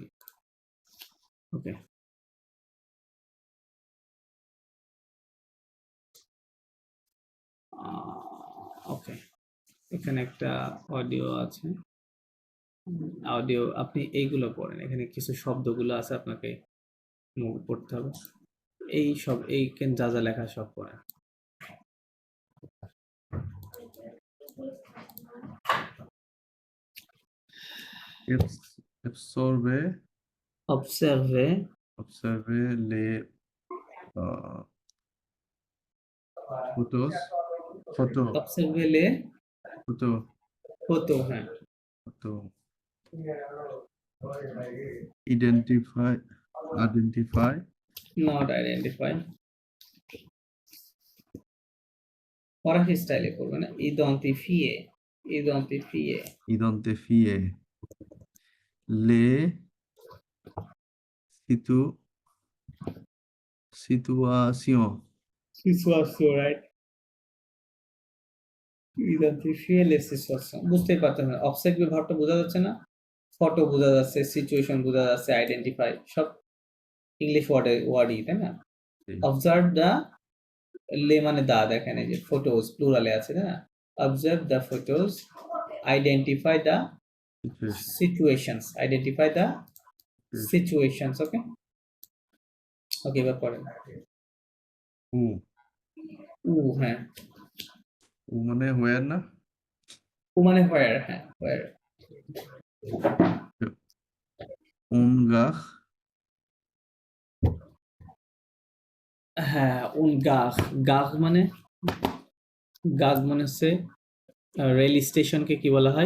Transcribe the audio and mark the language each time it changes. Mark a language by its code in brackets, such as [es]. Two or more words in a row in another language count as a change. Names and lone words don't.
[bn] ওকে, ওকে, এখানে একটা অডিও আছে। অডিও আপনি এইগুলো পড়েন, এখানে কিছু শব্দগুলো আছে আপনাকে পড়তে হবে। এইখানে যা যা লেখা সব পড়েন। Observer [fr] les photos. Observer les photos, [bn] হ্যাঁ। [en] Identify. Not identify. [bn] ফরাসি স্টাইলে করবে না, [fr] Identifier. Les situations. রাইট। Identifier les situations, [bn] বুঝতেই পারছেন না? অবজেক্টিভ ভার্বটা বোঝা যাচ্ছে না? ফটো বোঝা যাচ্ছে, সিচুয়েশন বোঝা যাচ্ছে, আইডেন্টিফাই সব ইংলিশ ওয়ার্ডই, তাই না? জি। [en] observe the, [bn] লে মানে দা, দেখেন এই যে ফটোজ প্লুরালে আছে, তাই না? [en] observe the photos, identify the [fr] Situation. [en] situations, identify the [fr] Situation. [bn] সিচুয়েশনস। ওকে ওকে, এবার পড়েন। উ হ্যাঁ, উ মানে where না? উ মানে হোয়ার, হ্যাঁ হোয়ার। Ungach. হ্যাঁ, গাগ, গাগ মানে হচ্ছে রেল স্টেশনকে কি বলা হয়?